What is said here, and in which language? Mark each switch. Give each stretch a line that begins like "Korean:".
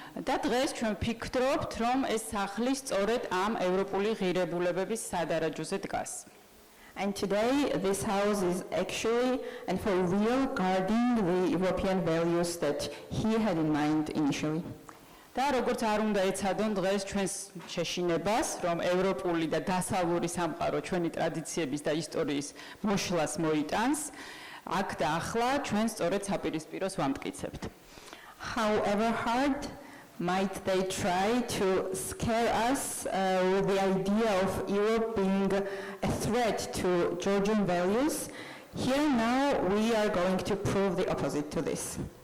Georgian: და დღეს ჩვენ ვფიქრობთ, რომ ეს სახლი სწორედ ამ ევროპული ღირებულებების სადარაჯოზე დგას.
English: And today, this house is actually and for real guarding the European values that he had in mind initially.
Georgian: და როგორც არ უნდა ეცადონ დღეს ჩვენს შეშინებას, რომ ევროპული და დასავლური სამყარო ჩვენი ტრადიციების და ისტორიის მოშლას მოიტანს, აქ და ახლა ჩვენ სწორედ საპირისპიროს ვამტკიცებთ.
English: However hard might they try to scare us with the idea of Europe being a threat to Georgian values, here now we are going to prove the opposite to this.